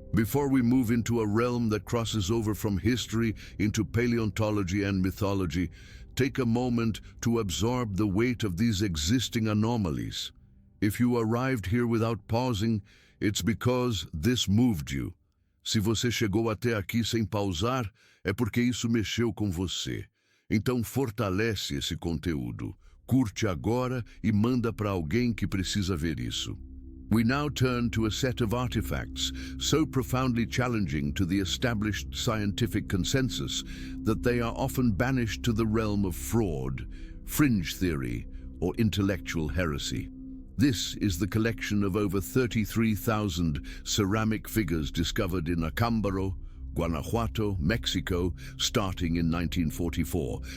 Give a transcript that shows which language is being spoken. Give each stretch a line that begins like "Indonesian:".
English: Before we move into a realm that crosses over from history into paleontology and mythology, take a moment to absorb the weight of these existing anomalies. If you arrived here without pausing, it's because this moved you.
Portuguese: Se você chegou até aqui sem pausar, é porque isso mexeu com você. Então fortalece esse conteúdo, curte agora e manda para alguém que precisa ver isso.
English: We now turn to a set of artifacts so profoundly challenging to the established scientific consensus that they are often banished to the realm of fraud, fringe theory, or intellectual heresy. This is the collection of over 33,000 ceramic figures discovered in Acámbaro, Guanajuato, Mexico, starting in 1944.